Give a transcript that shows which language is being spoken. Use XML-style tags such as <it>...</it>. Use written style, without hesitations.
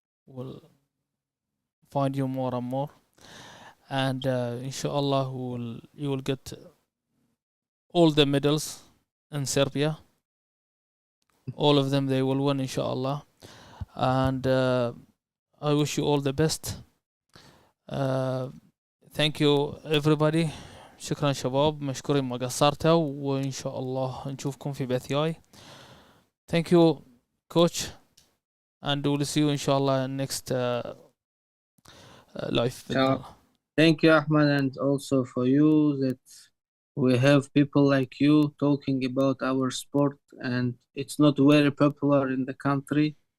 <en>We'll find you more and more, and inshallah you will get all the medals in Serbia, all of them they will win inshallah, and I wish you all the best. Thank you everybody.</en> <ar>شكرا شباب، مشكورين ما قصرتوا، وإن شاء الله نشوفكم في بث جاي.</ar> <en>Thank you coach, and we'll see you inshallah next live. Thank you Ahmed, and also for you that we have people like you talking about our sport, and it's not very popular in the country.</en>